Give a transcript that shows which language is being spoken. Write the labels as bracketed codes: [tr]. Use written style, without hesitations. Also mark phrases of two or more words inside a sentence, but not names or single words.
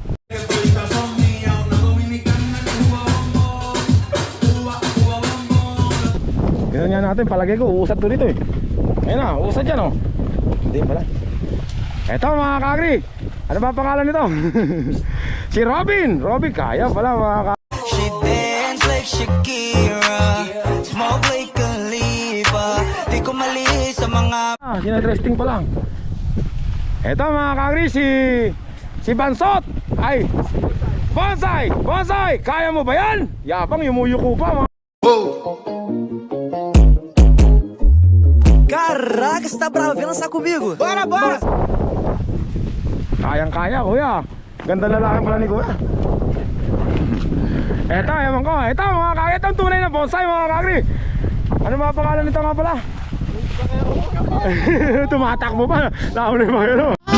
[tl] Ganyan nga natin, palagay ko, uusad to dito eh. Ayun na, uusad yan oh. Hindi pala. Eto mga kagri, ano ba pangalan nito? Si Robin. Robin, kaya pala mga kagri. [en] She dance like Shakira, smoke like Khalifa. [tl] Di ko mali sa mga Sinadresting pa lang. Eto mga kagri, si Bansot. Ay, Bonsai, Bonsai, kaya mo ba yan? Yabang, yumuyuko pa mga. [pt] Caraca, você tá bravo, vem lançar comigo. Bora, bora! [tl] Kayang-kaya kuya. Ganda lalaki pala ni kuya. Eto, ewan ko. Eto mga kagri, ito ang tunay na bonsai mga kagri. Ano mga pangalan nito nga pala? Tumatakbo pa. Nauna yung mga yun.